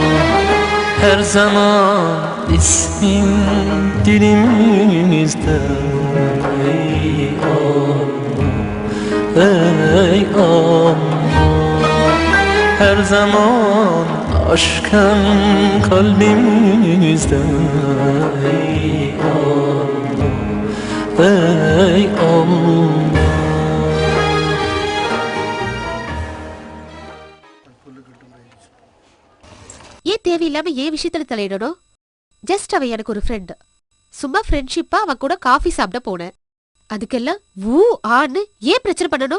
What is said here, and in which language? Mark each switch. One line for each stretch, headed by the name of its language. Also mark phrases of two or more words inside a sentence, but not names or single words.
Turkish: Her zaman ismin dilimizde ey Allah, ey Allah. Her zaman aşkın kalbimizde ey Allah, ey Allah.
Tamil: ஏன் தேவையில்லாம ஏன் விஷயத்துல தலையிடணும்? ஜஸ்ட் அவ எனக்கு ஒரு ஃப்ரெண்ட். சும்மா ஃப்ரெண்ட்ஷிப்பா அவ கூட காஃபி சாப்பிட போனேன். அதுக்கெல்லாம் ஊ ஆன்னு ஏன் பிரச்சனை பண்ணணும்?